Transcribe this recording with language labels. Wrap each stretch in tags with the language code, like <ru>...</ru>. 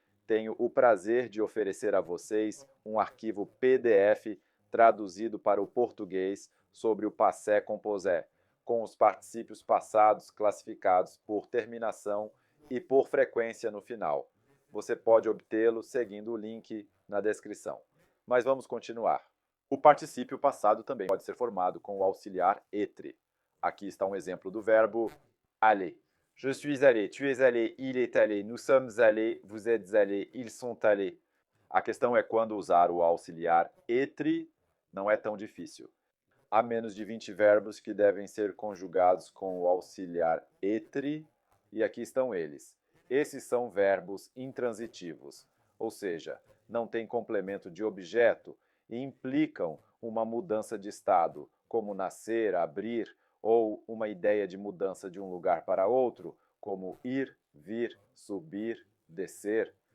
<pt>Tenho o prazer de oferecer a vocês um arquivo PDF traduzido para o português sobre o passé composé, com os particípios passados classificados por terminação e por frequência no final. Você pode obtê-lo seguindo o link na descrição. Mas vamos continuar. O particípio passado também pode ser formado com o auxiliar être. Aqui está um exemplo do verbo aller.</pt> <fr>Je suis allé, tu es allé, il est allé, nous sommes allés, vous êtes allés, ils sont allés.</fr> <pt>A questão é quando usar o auxiliar être não é tão difícil. Há menos de 20 verbos que devem ser conjugados com o auxiliar être, e aqui estão eles. Esses são verbos intransitivos, ou seja, não têm complemento de objeto e implicam uma mudança de estado, como nascer, abrir, ou uma ideia de mudança de um lugar para outro, como ir, vir, subir, descer.</pt>